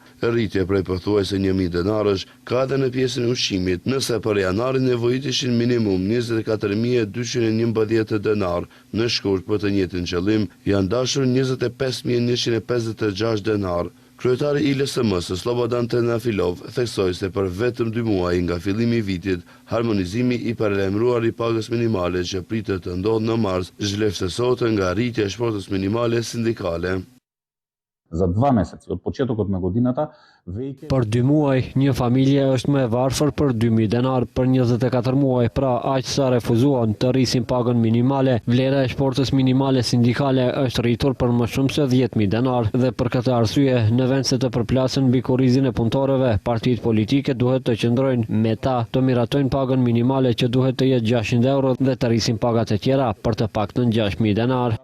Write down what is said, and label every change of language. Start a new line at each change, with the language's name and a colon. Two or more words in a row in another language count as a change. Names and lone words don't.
Albanian: Rritje prej pothuajse 1.000 denarësh ka edhe në pjesën e ushqimit, nëse për janarin nevojitishin minimum 24.211 denar, në shkurt për të njëjtin qëllim janë dashur 25.156 denar. Kryetari I LSM-s Slobodan Trendafilov theksoi se për vetëm 2 muaj nga fillimi I vitit, harmonizimi I paralajmëruar I pagës minimale që pritet të ndodhë në mars zhvlerësohet nga rritja e shportës minimale sindikale.
Macedonian: За 2 месеца от почетокот на годината веќе
Albanian: Për 2 muaj, një familje është më e varfër për 2.000 denar, për 24 muaj, pra aq sa refuzuan të rrisin pagën minimale, vlera e shportës minimale sindikale është rritur për më shumë se 10.000 denar dhe për këtë arsye, në vend se të përplasen mbi kurrizin e punëtorëve, partitë politike duhet të qëndrojnë me ta të miratojnë pagën minimale që duhet të jetë 600 euro dhe të rrisin pagat e tjera për të paktën 6.000 denar.